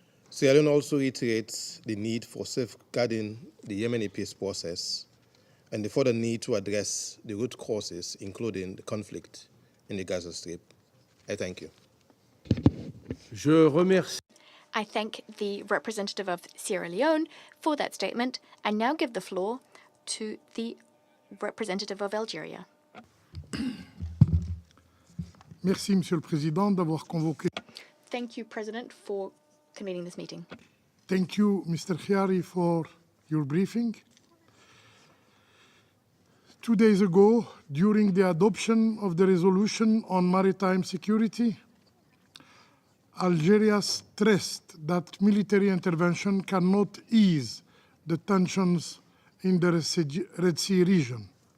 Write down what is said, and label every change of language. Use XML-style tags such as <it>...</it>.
<en>Sierra Leone also reiterates the need for safeguarding the Yemeni peace process and the further need to address the root causes, including the conflict in the Gaza Strip. I thank you.</en> <fr>Je remercie.</fr> <en>I thank the representative of Sierra Leone for that statement and now give the floor to the representative of Algeria.</en> <fr>Merci, Monsieur le Président, d'avoir convoqué.</fr> <en>Thank you, President, for convening this meeting. Thank you, Mr. Kehris, for your briefing. 2 days ago, during the adoption of the resolution on maritime security, Algeria stressed that military intervention cannot ease the tensions in the Red Sea region.</en>